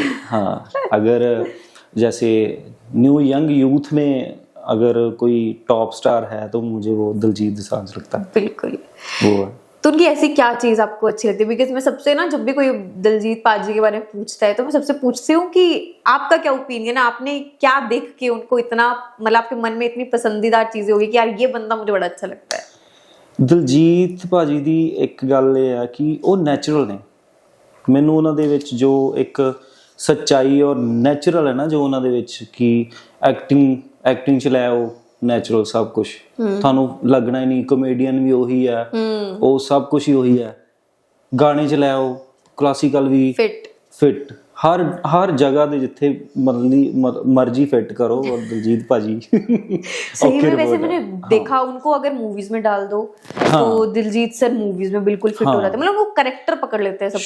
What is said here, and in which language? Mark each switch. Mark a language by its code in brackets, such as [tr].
[hi] तो हाँ, अगर जैसे न्यू यंग यूथ में अगर कोई टॉप स्टार है तो मुझे वो दिलजीत दोसांझ लगता है। बिल्कुल। वो है। तो उनकी ऐसी क्या चीज आपको अच्छी लगती है? बिकॉज मैं सबसे ना, जब भी कोई दिलजीत पाजी के बारे में पूछता है तो मैं सबसे पूछती हूँ कि आपका क्या ओपिनियन है, आपने क्या देख के उनको इतना, मतलब आपके मन में इतनी पसंदीदा चीजें होगी कि यार ये बंदा मुझे बड़ा अच्छा लगता है। [pa] ਦਿਲਜੀਤ ਭਾਜੀ ਦੀ ਇੱਕ ਗੱਲ ਇਹ ਹੈ ਕਿ ਉਹ ਨੈਚੁਰਲ ਨੇ। ਮੈਨੂੰ ਉਹਨਾਂ ਦੇ ਵਿੱਚ ਜੋ ਇੱਕ ਸੱਚਾਈ ਔਰ ਨੈਚੁਰਲ ਹੈ ਨਾ, ਜੋ ਉਹਨਾਂ ਦੇ ਵਿੱਚ ਕਿ ਐਕਟਿੰਗ ਚ ਲੈ ਉਹ ਨੈਚੁਰਲ ਸਭ ਕੁਝ ਤੁਹਾਨੂੰ ਲੱਗਣਾ ਹੀ ਨਹੀਂ, ਕਮੇਡੀਅਨ ਵੀ ਉਹੀ ਹੈ, ਉਹ ਸਭ ਕੁਝ ਹੀ ਉਹੀ ਹੈ। ਗਾਣੇ ਚ ਲੈ ਉਹ ਕਲਾਸੀਕਲ ਵੀ ਫਿੱਟ, हर जगह दे जिथे मर्जी फिट करो, और दिलजीत भाजी [hi] सही में। वैसे मैंने देखा उनको, अगर मूवीज में डाल दो तो दिलजीत सर मूवीज में बिल्कुल फिट हो जाते हैं, मतलब वो कैरेक्टर पकड़ लेते हैं सब।